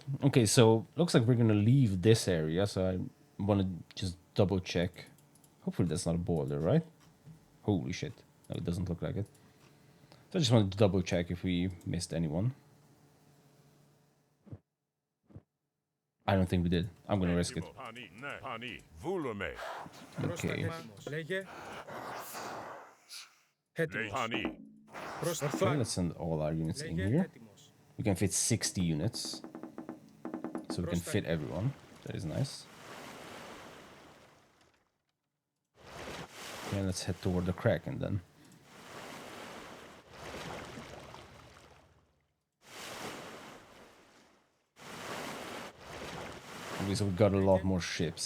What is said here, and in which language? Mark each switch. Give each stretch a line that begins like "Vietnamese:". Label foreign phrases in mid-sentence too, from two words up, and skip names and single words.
English: Okay, so looks like we're gonna leave this area. So I want to just double check. Hopefully that's not a boulder, right? Holy shit! No, it doesn't look like it. So I just wanted to double check if we missed anyone. I don't think we did. I'm gonna risk it. Pani. Ne. Pani. Volume. Okay.
Greek: Λέγε Le. έτοιμος. Pani.
English: Okay, let's send all our units in
Greek: Λέγε
English: here.
Greek: έτοιμος.
English: We can fit 60 units. So we can fit everyone. That is nice. Okay, let's head toward the Kraken then. Okay, so we got a lot more ships.